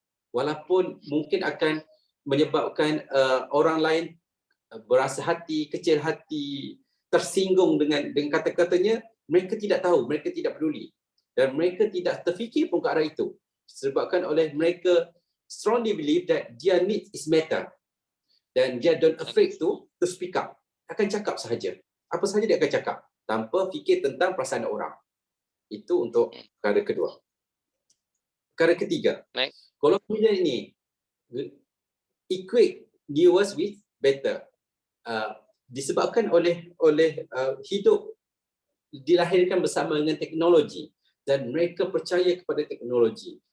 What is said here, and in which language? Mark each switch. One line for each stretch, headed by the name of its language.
Malay: Walaupun mungkin akan menyebabkan orang lain berasa hati, kecil hati, tersinggung dengan kata-katanya, mereka tidak tahu, mereka tidak peduli. Dan mereka tidak terfikir pun ke arah itu. Disebabkan oleh mereka
English: strongly believe that their needs is matter.
Malay: Dan dia
English: don't afraid to speak up.
Malay: Akan cakap sahaja. Apa sahaja dia akan cakap. Tanpa fikir tentang perasaan orang. Itu untuk perkara kedua. Perkara ketiga. Kalau kita ini
English: equate newest with better.
Malay: Disebabkan oleh hidup dilahirkan bersama dengan teknologi dan mereka percaya kepada teknologi.